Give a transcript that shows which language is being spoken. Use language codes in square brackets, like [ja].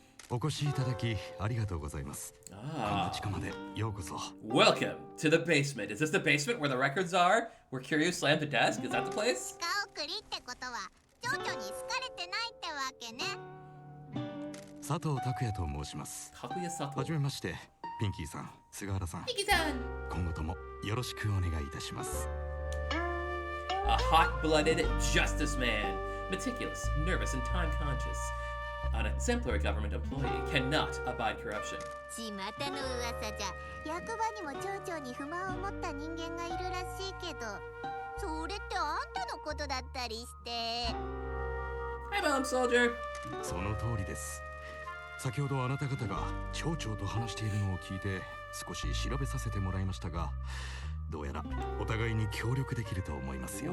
[ja] お越しいただきありがとうございます。こんな地下までようこそ。 [en] Welcome to the basement. Is this the basement where the records are? Where Kiryu slammed the desk? Is that the place? [ja] 地下送りってことはち蝶々に好かれてないってわけね。佐藤拓也と申します。かぐや佐藤。はじめまして、ピンキーさん、菅原さん。ピンキーさん。今後ともよろしくお願いいたします。 [en] A hot-blooded justice man, meticulous, nervous, and time-conscious. An exemplary government employee cannot abide corruption. [ja] 巷の噂じゃ、役場にも町長に不満を持った人間がいるらしいけど、それってあんたのことだったりして。 [en] Hi, Bomb Soldier. [ja] その通りです。先ほどあなた方が町長と話しているのを聞いて少し調べさせてもらいましたが、どうやらお互いに協力できると思いますよ。